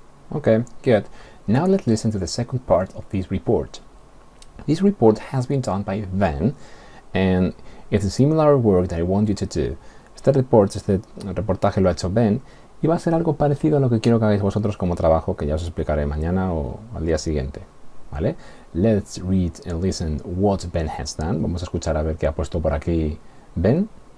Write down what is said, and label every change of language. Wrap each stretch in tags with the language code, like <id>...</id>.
<en>Okay, good. Now let's listen to the second part of this report. This report has been done by Ben, and it's a similar work that I want you to do.</en> <es>Este reportaje lo ha hecho Ben, y va a ser algo parecido a lo que quiero que hagáis vosotros como trabajo, que ya os explicaré mañana o al día siguiente. ¿Vale?</es> <en>Let's read and listen what Ben has done.</en> <es>Vamos a escuchar a ver qué ha puesto por aquí Ben.</es>